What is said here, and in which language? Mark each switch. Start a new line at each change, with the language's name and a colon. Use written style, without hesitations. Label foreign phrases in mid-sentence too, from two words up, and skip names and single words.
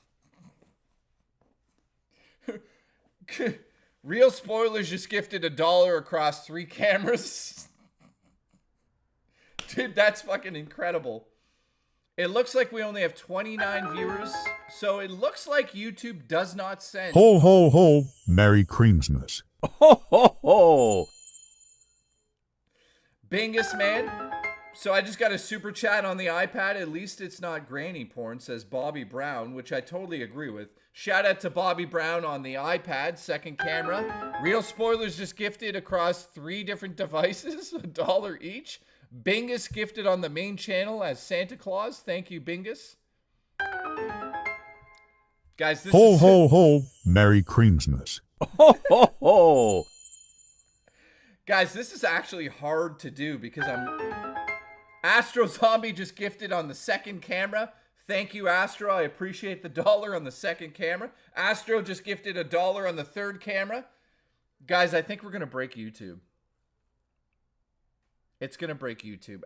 English: Real Spoilers just gifted $1 across 3 cameras. Dude, that's fucking incredible. It looks like we only have 29 viewers, so it looks like YouTube does not send... Ho, ho, ho. Merry Creamsmas. Ho, ho, ho. Bingus, man. So I just got a super chat on the iPad. At least it's not granny porn, says Bobby Brown, which I totally agree with. Shout out to Bobby Brown on the iPad, 2nd camera. Real Spoilers just gifted across 3 different devices, $1 each. Bingus gifted on the main channel as Santa Claus. Thank you, Bingus. Guys, this ho, is... Ho, ho, ho. Merry Creamsmas. Ho, ho, ho. Guys, this is actually hard to do because Astro Zombie just gifted on the 2nd camera. Thank you, Astro. I appreciate the $1 on the 2nd camera. Astro just gifted $1 on the 3rd camera. Guys, I think we're going to break YouTube. It's going to break YouTube.